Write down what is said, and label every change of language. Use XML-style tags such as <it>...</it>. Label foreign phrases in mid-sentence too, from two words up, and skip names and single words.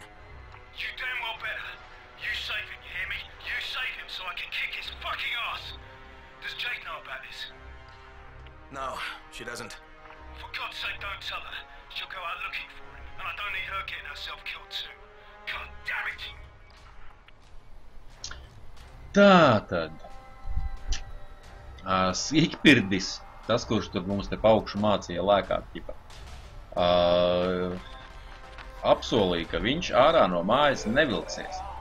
<en>You damn well better. You save him, you hear me? You save him so I can kick his fucking ass. Does Jade know about this? No, she doesn't. For God's sake, don't tell her. She'll go out looking for him, and I don't need her getting herself killed too. God damn it!</en> <lv>Tātad. Sīkpirdis, tas, kurš tur mums te paukšu mācīja lēkāt, ķipa, apsolīja, ka viņš ārā no mājas nevilksies.</lv>